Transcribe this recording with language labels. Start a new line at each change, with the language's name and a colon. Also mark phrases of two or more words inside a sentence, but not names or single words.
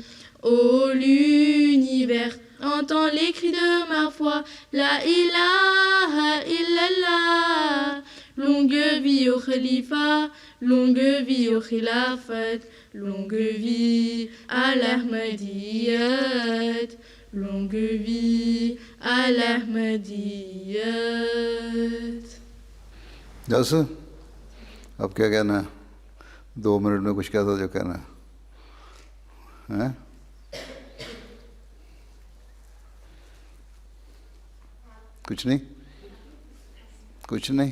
French: Ô l'univers, entends les cris de ma foi,
Arabic: لا إله إلا الله.
French: Longue vie au khalifa, longue vie au khilafat, longue vie à l'Ahmadiyyat, longue vie à l'Ahmadiyyat.
Hindi: बस अब क्या कहना है? 2 मिनट में कुछ कहता जो कहना है? कुछ नहीं? कुछ नहीं?